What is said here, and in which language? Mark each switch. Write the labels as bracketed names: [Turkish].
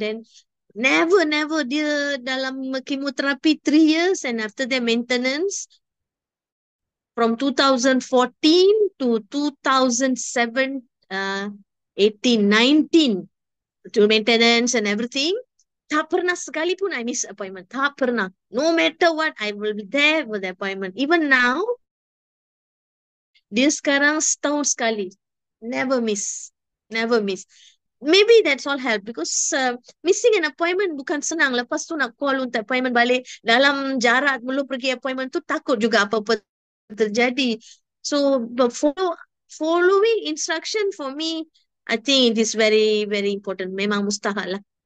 [English] Then never [Malay] dia dalam [English] chemoterapi 3 years, and after that maintenance from 2014 to 2007, 18, 19, to maintenance and everything. [Malay] Tak pernah sekalipun [English] I miss appointment. [Malay] Tak pernah. [English] No matter what, I will be there with the appointment. Even now, [Malay] dia sekarang setahun sekali. [English] Never miss. Never miss. Maybe that's all help because missing an appointment [Malay] bukan senang. Lepas tu nak call untuk appointment balik. Dalam jarak belum pergi appointment tu, takut juga apa-apa terjadi. [English] So following instruction for me, I think it is very, very important. [Malay] Memang mustahil lah.